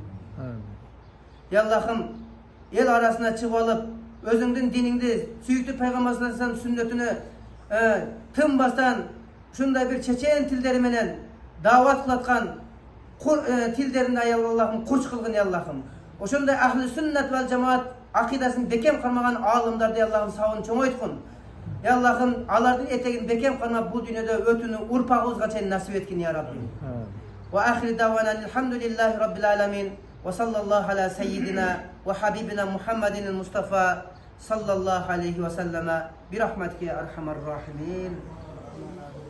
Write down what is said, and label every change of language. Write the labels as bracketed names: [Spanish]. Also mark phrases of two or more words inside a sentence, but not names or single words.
[Kyrgyz] Я Аллахым, эл арасына чыгып алып, өзүңдүн диниңди, сүйүктүү пайгамбар [Arabic] صلى الله عليه وسلم [Kyrgyz] сүннөтүнө тынбастан ушундай бир чечен тилдери менен даават кылаткан тилдерин ая Аллахым курч кылгын я Аллахым. Ошондой [Arabic] أهل السنة والجماعة [Kyrgyz] акидасын бекем кармаган аалымдарды я Аллахым сабын чоңойткун. Я Аллахым, алардын этегин бекем кармап бул дүйнөдө өтүүнү урпагыбызга чейин насип эткин [Arabic] يا رب. وآخر دعوانا الحمد لله رب العالمين. وصلى الله على سيدنا وحبيبنا محمد المصطفى صلى الله عليه وسلم برحمتك يا أرحم الراحمين.